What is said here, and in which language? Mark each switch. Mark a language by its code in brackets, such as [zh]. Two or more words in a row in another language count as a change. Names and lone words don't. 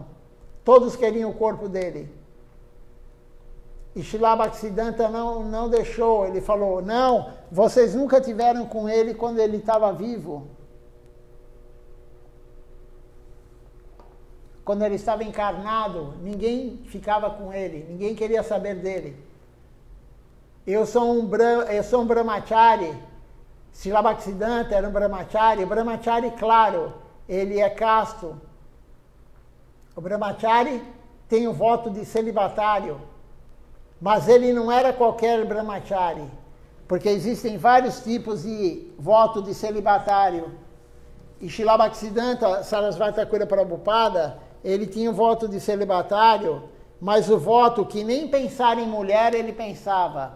[pt] Todos queriam o corpo dele. E Srila Bhaktisiddhanta não deixou, ele falou, não, vocês nunca tiveram com ele quando ele estava vivo. Quando ele estava encarnado, ninguém ficava com ele, ninguém queria saber dele. Eu sou um brahmachari, Srila Bhaktisiddhanta era um brahmachari, brahmachari, claro, ele é casto. O brahmachari tem o voto de celibatário. Mas ele não era qualquer brahmachari, porque existem vários tipos de voto de celibatário. E Srila Bhaktisiddhanta Sarasvati Thakura Prabhupada, ele tinha um voto de celibatário, mas o voto que nem pensar em mulher ele pensava.